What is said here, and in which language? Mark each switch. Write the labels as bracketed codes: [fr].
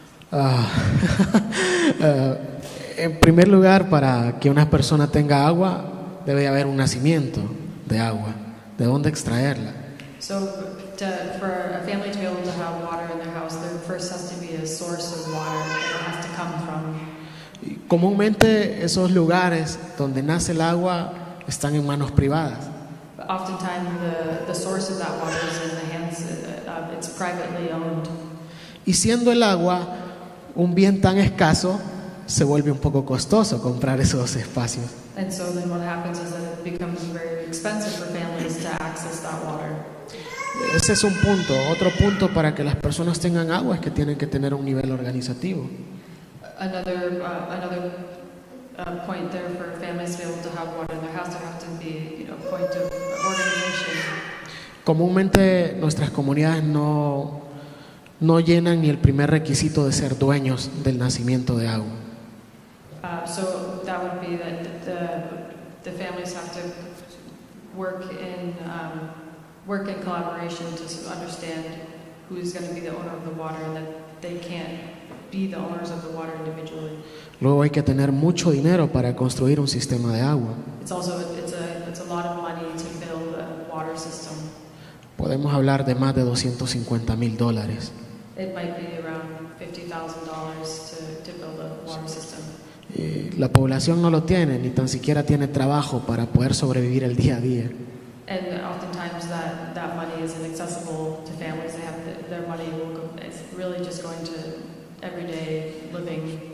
[es] En primer lugar, para que una persona tenga agua, debe haber un nacimiento de agua. ¿De dónde extraerla? [en] So for a family to be able to have water in their house, there first has to be a source of water that it has to come from. [es] Y comúnmente esos lugares donde nace el agua están en manos privadas. [en] But oftentimes the source of that water is in the hands it's privately owned. [es] Y siendo el agua un bien tan escaso, se vuelve un poco costoso comprar esos espacios. [en] And so then what happens is that it becomes very expensive for families to access that water. [es] Ese es un punto. Otro punto para que las personas tengan agua es que tienen que tener un nivel organizativo. [en] Another point there for families to be able to have water in their house, there have to be a point of organization. [es] Comúnmente nuestras comunidades no llenan ni el primer requisito de ser dueños del nacimiento de agua. [en] So that would be that the families have to work in collaboration to understand who's going to be the owner of the water, and that they can't be the owners of the water individually. [es] Luego hay que tener mucho dinero para construir un sistema de agua. [en] It's a lot of money to build a water system. [es] Podemos hablar de más de $250,000. [en] It might be around $50,000 to build a water system. [es] Y la población no lo tiene, ni tan siquiera tiene trabajo para poder sobrevivir el día a día. [en] And oftentimes that money is inaccessible to families. They have their money it's really just going to everyday living.